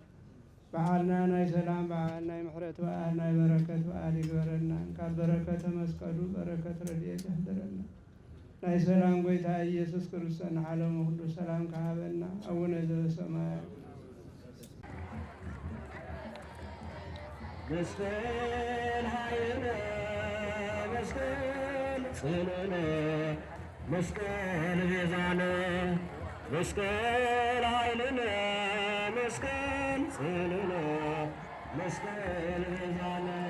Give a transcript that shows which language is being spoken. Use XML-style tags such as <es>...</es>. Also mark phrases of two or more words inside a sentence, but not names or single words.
<ti>በዓልና ናይ ሰላም በዓል ናይ ምሕረት በዓል ናይ በረከት በዓል ይግበረና ካብ በረከተ መስቀሉ በረከት ረድኤት ያህድረና ናይ ሰላም ጎይታ ኢየሱስ ክርስቶስ ንዓለሙ ሁሉ ሰላም ካሃበና</ti> <gez>አቡነ ዘበሰማያት መስቀል ኃይልነ መስቀል ጽኑዕነ መስቀል ቤዛነ መስቀል ኃይልነ መስቀል ጽኑዕነ መስቀል ቤዛነ</gez>